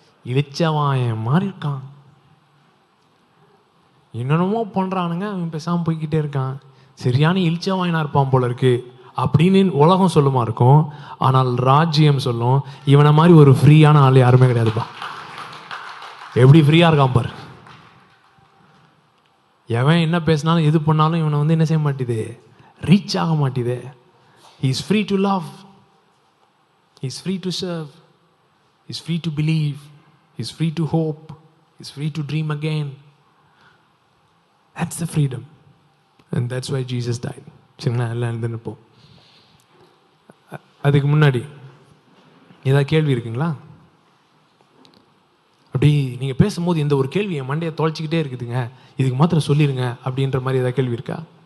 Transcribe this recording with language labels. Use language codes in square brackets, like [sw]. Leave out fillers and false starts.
[ta] இளிச்சவாயன் மாதிரி இருக்கான், என்னென்னமோ பண்ணுறானுங்க, அவன் பேசாமல் போய்கிட்டே இருக்கான், சரியான இளிச்சவாயனாக இருப்பான் போல இருக்கு அப்படின்னு உலகம் சொல்லுமா இருக்கும். ஆனால் ராஜ்யம் சொல்லும், இவனை மாதிரி ஒரு ஃப்ரீயான ஆள் யாருமே கிடையாதுப்பா. எப்படி ஃப்ரீயாக இருக்கான் பாரு. எவன் என்ன பேசினாலும் எது பண்ணாலும் இவனை என்ன செய்ய மாட்டேது, ரீச் ஆக மாட்டேது. [en] He is free to love, he is free to serve, he is free to believe, he is free to hope, he is free to dream again. That's the freedom, and that's why Jesus died. [ta] சரிங்களா? எல்லாம் எழுதுனப்போ அதுக்கு முன்னாடி ஏதாவது கேள்வி இருக்குங்களா? அப்படி நீங்கள் பேசும்போது இந்த ஒரு கேள்வி என் மண்டையை தொலைச்சிக்கிட்டே இருக்குதுங்க, இதுக்கு மாத்திரம் சொல்லிடுங்க அப்படின்ற மாதிரி ஏதாவது கேள்வி இருக்கா?